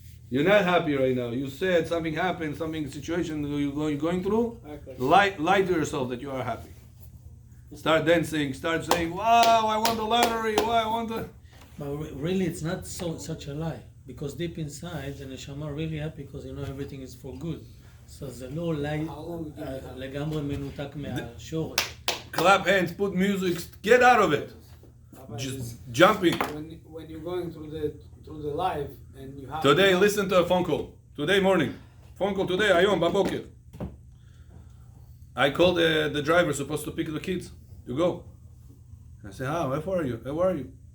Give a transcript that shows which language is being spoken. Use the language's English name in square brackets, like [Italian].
[English] You're not happy right now. You said something happened, situation you're going through. Lie to yourself that you are happy. Start dancing. Start saying, "Wow, I won the lottery. Wow, I won the." But really, it's not such a lie, because deep inside, the neshama really happy because you know everything is for good. [Hebrew] So זה לא [English] lie [Hebrew] לגמרי מנותק מהשורש. [English] Clap hands, put music, get out of it. Just jumping. When you're going through the life and you have Today, listen to a phone call. Today morning. Phone call today, [Hebrew] היום, בבוקר. [English] I called the driver supposed to pick the kids to go. I said, where are you? Where are you?